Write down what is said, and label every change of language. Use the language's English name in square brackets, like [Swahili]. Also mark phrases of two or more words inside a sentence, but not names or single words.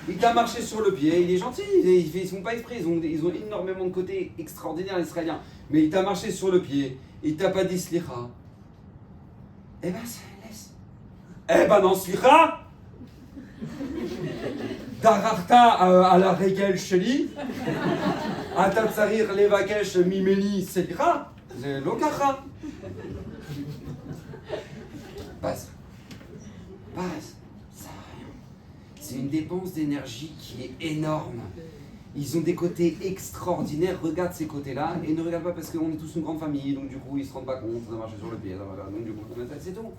[French] Il t'a marché sur le pied, il est gentil, ils font pas exprès, ils ont énormément de côtés extraordinaires, les Israéliens. Mais il t'a marché sur le pied, il t'a pas dit slicha. Eh ben, laisse. Eh ben non, slicha. [Hebrew] דרכת על הרגל שלי, אתה צריך לבקש ממני סליחה, [French] c'est lokacha. Passe. Ça sert à rien. C'est une dépense d'énergie qui est énorme. Ils ont des côtés extraordinaires, regarde ces côtés-là, et ne regarde pas parce qu'on est tous une grande famille, donc du coup ils se rendent pas compte, ça marche sur le pied, donc du coup c'est tout.